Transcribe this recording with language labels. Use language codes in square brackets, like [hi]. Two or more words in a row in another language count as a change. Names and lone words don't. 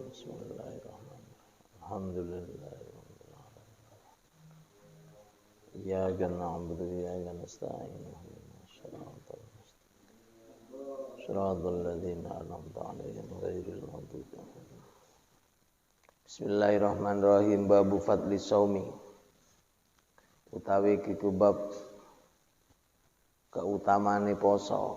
[ar] بسم الله الرحمن الرحيم. الحمد لله رب العالمين. إياك نعبد وإياك نستعين. اهدنا الصراط المستقيم صراط الذين أنعمت عليهم غير المغضوب عليهم. بسم الله الرحمن الرحيم. باب فضل الصوم, [jv] utawi kiku bab keutamane poso.